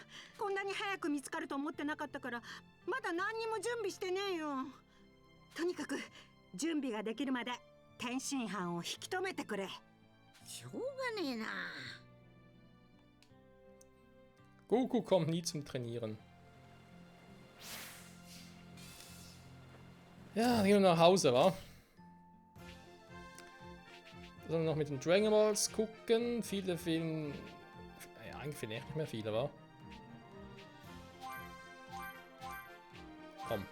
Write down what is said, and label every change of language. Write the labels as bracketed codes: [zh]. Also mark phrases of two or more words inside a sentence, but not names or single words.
[ja] こんなに早く見つかると思ってなかったから、まだ何にも準備してねえよ。とにかく準備ができるまで天津飯を引き止めてくれ。しょうがねえな。 [de] Goku kommt nie zum Trainieren. Ja, dann gehen wir nach Hause, wa? Sollen wir noch mit den Dragon Balls gucken? Viele fehlen. Ja, eigentlich fehlen echt nicht mehr viele, wa? Komm.